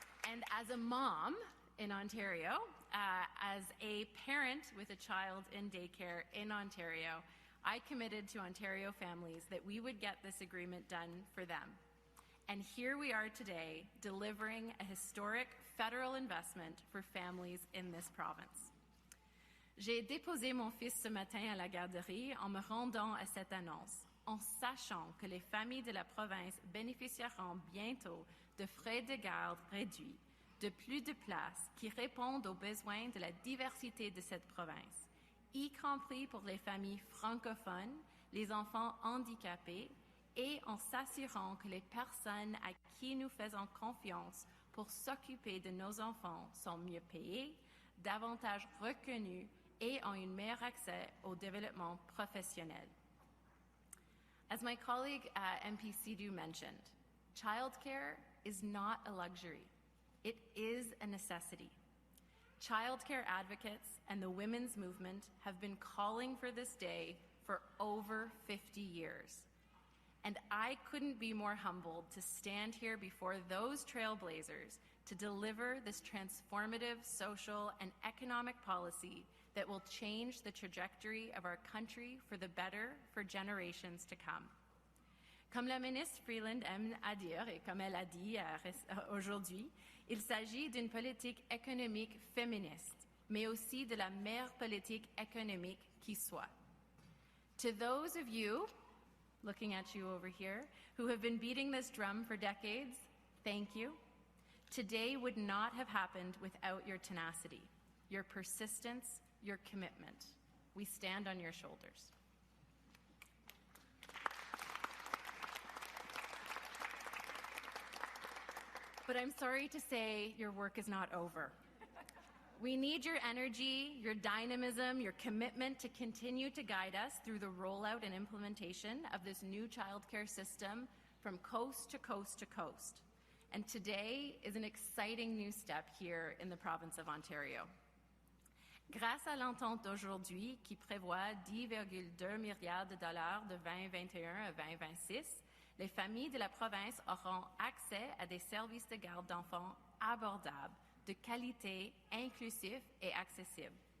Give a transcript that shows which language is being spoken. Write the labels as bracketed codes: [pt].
[en] And as a mom in Ontario, as a parent with a child in daycare in Ontario, I committed to Ontario families that we would get this agreement done for them. And here we are today, delivering a historic federal investment for families in this province. [fr] J'ai déposé mon fils ce matin à la garderie en me rendant à cette annonce, en sachant que les familles de la province bénéficieront bientôt de frais de garde réduits, de plus de places qui répondent aux besoins de la diversité de cette province, y compris pour les familles francophones, les enfants handicapés, et en s'assurant que les personnes à qui nous faisons confiance pour s'occuper de nos enfants sont mieux payées, davantage reconnues et ont un meilleur accès au développement professionnel. [en] As my colleague MP Sidhu mentioned, childcare is not a luxury. It is a necessity. Childcare advocates and the women's movement have been calling for this day for over 50 years. And I couldn't be more humbled to stand here before those trailblazers to deliver this transformative social and economic policy that will change the trajectory of our country for the better for generations to come. [fr] Comme la ministre Freeland aime à dire, et comme elle a dit aujourd'hui, il s'agit d'une politique économique féministe, mais aussi de la meilleure politique économique qui soit. [en] To those of you, looking at you over here, who have been beating this drum for decades, thank you. Today would not have happened without your tenacity, your persistence, your commitment. We stand on your shoulders. But I'm sorry to say your work is not over. We need your energy, your dynamism, your commitment to continue to guide us through the rollout and implementation of this new childcare system from coast to coast to coast. And today is an exciting new step here in the province of Ontario. [fr] Grâce à l'entente d'aujourd'hui qui prévoit 10,2 milliards de dollars de 2021 à 2026, les familles de la province auront accès à des services de garde d'enfants abordables, de qualité, inclusifs et accessibles.